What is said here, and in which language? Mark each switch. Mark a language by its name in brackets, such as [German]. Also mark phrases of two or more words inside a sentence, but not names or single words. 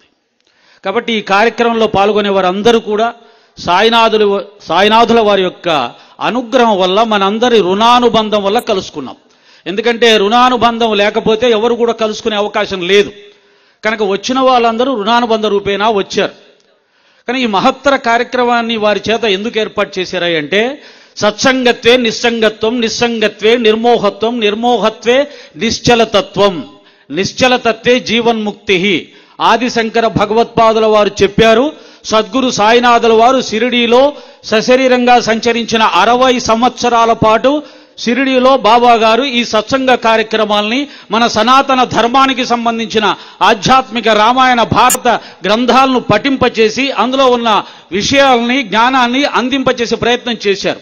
[Telugu] కాబట్టి ఈ కార్యక్రమంలో పాల్గొనే వారందరూ కూడా సాయినాథుల వారి యొక్క అనుగ్రహం వల్ల, మనందరి రుణానుబంధం వల్ల కలుసుకున్నాం. ఎందుకంటే రుణానుబంధం లేకపోతే ఎవరు కూడా కలుసుకునే అవకాశం లేదు. కనుక వచ్చిన వాళ్ళందరూ రుణానుబంధ రూపేణా వచ్చారు. కానీ ఈ మహత్తర కార్యక్రమాన్ని వారి చేత ఎందుకు ఏర్పాటు చేశారా అంటే, [Sanskrit] सत्सङ्गत्वे निस्सङ्गत्वं, निस्सङ्गत्वे निर्मोहत्वं, निर्मोहत्वे निश्चलतत्वं, निश्चलतत्वे जीवन्मुक्तिः. [Telugu] ఆదిశంకర భగవత్పాదుల వారు చెప్పారు. సద్గురు సాయినాథుల వారు షిరిడీలో సశరీరంగా సంచరించిన 60 సంవత్సరాల పాటు షిరిడీలో బాబా గారు ఈ సత్సంగ కార్యక్రమాల్ని మన సనాతన ధర్మానికి సంబంధించిన ఆధ్యాత్మిక రామాయణ భారత గ్రంథాలను పఠింపచేసి అందులో ఉన్న విషయాల్ని, జ్ఞానాన్ని అందింపచేసే ప్రయత్నం చేశారు.